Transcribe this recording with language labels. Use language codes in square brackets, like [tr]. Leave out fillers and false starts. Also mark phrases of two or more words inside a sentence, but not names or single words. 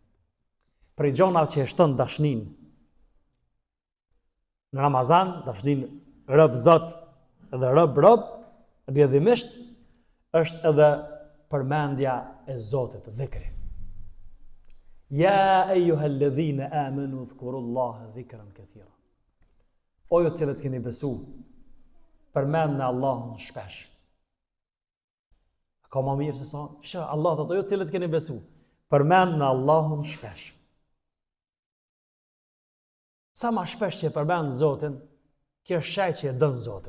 [sq] Prej gjonave që e shton dashnin në Ramazan, dashnin rob Zot dhe rob, rrjedhimisht është edhe përmendja e Zotit, dhikri. [ar] يا أيها الذين آمنوا اذكروا الله ذكرا كثيرا. [sq] O ju të cilët keni besu, përmendni Allahun shpesh. Ka më mirë se sa? Allah thotë, o ju të cilët keni besu, përmendni Allahun shpesh. Sa ma shpesh që e përmend Zotin, kjo është shaj që e dën Zotin.